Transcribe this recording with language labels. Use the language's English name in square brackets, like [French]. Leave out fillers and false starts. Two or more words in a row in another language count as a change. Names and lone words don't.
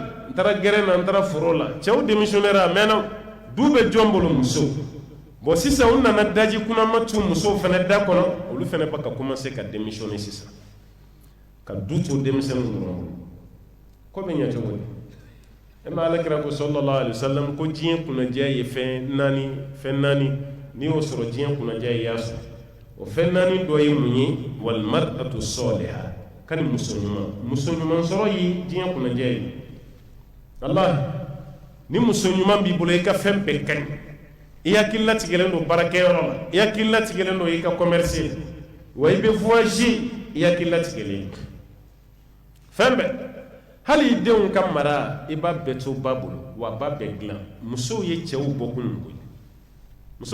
[Bambara] ntara gere na ntara foro la cɛw démissionnaire a mɛnna du bɛ jɔn bolo muso bon sisan u nana daji kunama tu musow fɛnɛ da kɔnɔ olu fɛnɛ ba ka commencer ka démissionner sisan ka du to denmisɛnninw dɔrɔn ko bɛ ɲɛ cogo di e ma alakira ko [Arabic] صلى الله عليه وسلم [Bambara] ko diɲɛ kunnadiya ye fɛn naani n'i y'o sɔrɔ diɲɛ kunnadiya ye y'a sɔrɔ o fɛn naani dɔ ye mun ye [Arabic] والمرأة الصالحة [Bambara] kani muso ɲuman sɔrɔ ye diɲɛ kunnadiya ye wallahi ni muso ɲuman b'i bolo i ka fɛn bɛɛ ka ɲi i hakili latigɛlen don baarakɛyɔrɔ la i hakili latigɛlen don i ka commerce wa i bɛ voyager i hakili latigɛlen fɛn bɛɛ hali i denw ka mara i b'a bɛɛ to ba bolo wa ba bɛɛ dilan musow ye cɛw bɔkun koyi musow